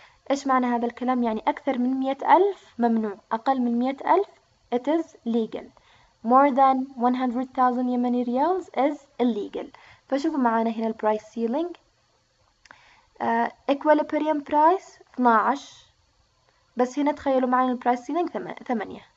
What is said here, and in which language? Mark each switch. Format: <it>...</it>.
<ar>إيش معنى هذا الكلام؟ يعني أكثر من 100,000 ممنوع، أقل من 100,000</ar> <en>it is legal. More than 100,000 يمني riyals is illegal.</en> <ar>فشوفوا معانا هنا البرايس سيلينج equilibrium price 12، بس هنا تخيلوا معانا البرايس سيلينج 8.</ar>